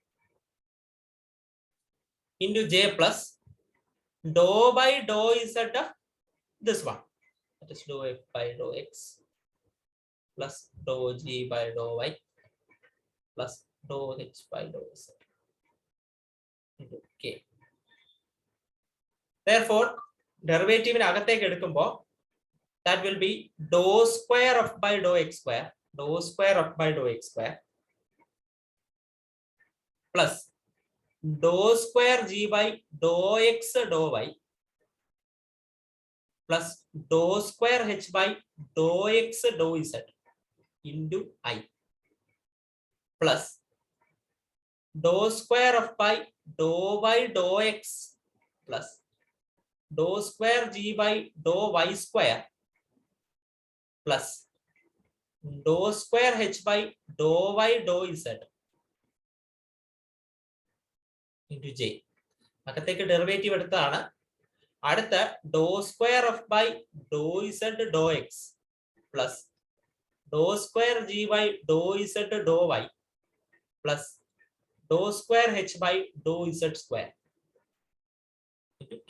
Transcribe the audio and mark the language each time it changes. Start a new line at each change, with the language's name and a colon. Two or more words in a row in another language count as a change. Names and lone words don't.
English: into j plus dou by dou z of this one, that is dou f by dou x plus dou g by dou y plus dou h by dou z into k. Therefore derivative in
Malayalam: അകത്തേക്ക് എടുക്കുമ്പോൾ
English: that will be dou square f by dou x square, dou square f by dou x square plus dou square g by dou x dou y plus dou square h by dou x dou z into I plus dou square f by dou y dou x plus dou square g by dou y square plus dou square h by dou y dou z into j.
Malayalam: അകത്തേക്ക് ഡെറിവേറ്റീവ് എടുത്താണ്.
English: അടുത്ത dou square f by dou z dou x plus dou square g by dou z dou y plus dou square h by dou z square into k.